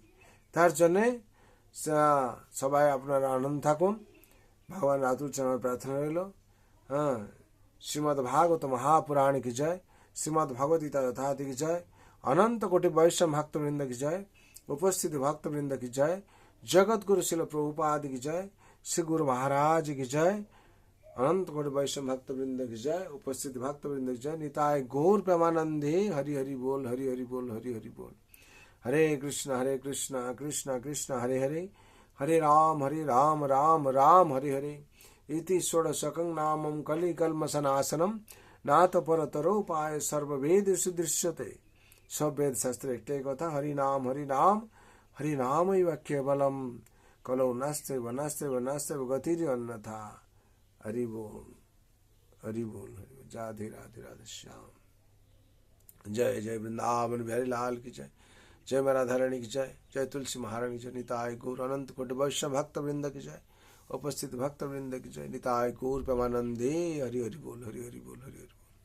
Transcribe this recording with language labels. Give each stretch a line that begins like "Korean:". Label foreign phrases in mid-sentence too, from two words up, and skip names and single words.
Bangla: তার জন্যে সবাই আপনারা আনন্দ থাকুন। ভগবান রাতুল চরণে প্রার্থনা রইল। শ্রীমদ্ ভাগবত মহাপুরাণ কি জয়, শ্রীমদ্ ভগবদ্গীতা যথার্থ কি জয়, অনন্ত কোটি বৈষ্ণব ভক্তবৃন্দ কি জয়, উপস্থিত ভক্তবৃন্দ
Hindi: की जय, जगत गुरु शिल प्रभुपाद की जय, श्री गुरु महाराज की जय, अनंत कोटि वैष्णव भक्तवृंद की जय,
Bangla: उपस्थित भक्तवृंद की जय। নিতাই গৌর প্রেমানন্দে হরি হরি বোল, হরি হরি বোল, হরি হরি বোল।
Sanskrit: हरे कृष्ण कृष्ण कृष्ण हरे हरे, हरे राम राम राम हरे हरे। इति षोडशकं नामं कलिकल्मषनाशनम नाथ परतरोपाय सर्ववेद सुदृश्यते।
Bangla: সব বেদ শাস্ত্র একটাই কথা,
Sanskrit: हरिनाम हरिनाम हरिनामैव केवलम कलौ नास्ते वनास्ते गतिरि अन्यथा।
Bangla: হরি বোল হরি বোল হরি বোল।
Hindi: राधे राधे राधे श्याम। जय जय वृंदावन बिहारी लाल की जय। जय मां राधा रानी की जय। जय तुलसी महारानी की जय। निताय गौर अनंत कोटि वैष्णव भक्त वृंद की जय। उपस्थित भक्त वृंद की जय।
Bangla: নিতাই গৌর প্রেমানন্দে। হরি হরি বোল হরি হরি বোল হরি হরি বোল।